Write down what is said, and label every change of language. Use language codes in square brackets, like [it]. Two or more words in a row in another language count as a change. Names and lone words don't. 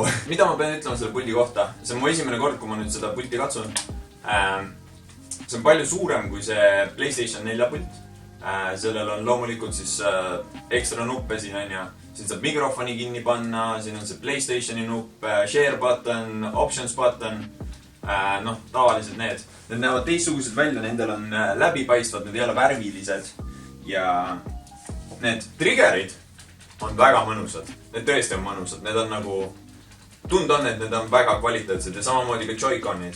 [et] Mida ma pean ütlema selle puldi kohta? See on mu esimene kord, kui ma nüüd seda pulti katsun. See on palju suurem kui see PlayStation 4 pult. Sellel on loomulikult siis ekstra nuppe siin on ja siin saab mikrofoni kinni panna, siin on see PlayStationi nupp, [en] share button, options button, [et] tavalised need. Need näevad teistsugused välja, nendel on läbipaistvad, need ei ole värvilised ja need triggerid on väga mõnusad. Need tõesti on mõnusad, need on nagu, tund on, et need on väga kvaliteetsed ja samamoodi ka Joy-Conid.